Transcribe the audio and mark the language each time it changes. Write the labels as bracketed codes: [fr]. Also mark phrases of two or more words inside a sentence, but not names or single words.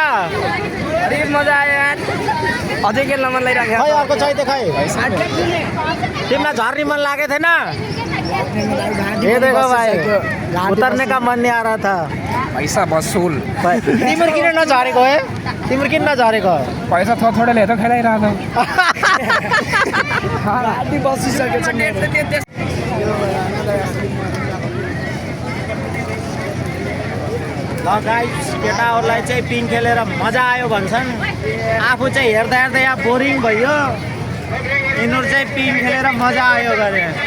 [ne] अरे मजा आयो यार अझै खेल्न मन लागिरहेको खै अर्को चाहिए खै तिमीलाई झर्ने मन लागेको थिएन [hi] ये देखो भाई उतरने का मन नहीं आ रहा था पैसा वसुल [ne] तिम्रो किन नझरेको है तिम्रो किन नझरेको पैसा थोरै ल्याएर खेलाइरहेको राति बसिसकेको छ ल गाइस केटाहरूलाई चाहिँ पिङ खेलेर मजा आयो भन्छन् आफू चाहिँ हेर्दा हेर्दा यहाँ बोरिङ भयो यिनीहरू चाहिँ पिङ खेलेर मजा आयो गरे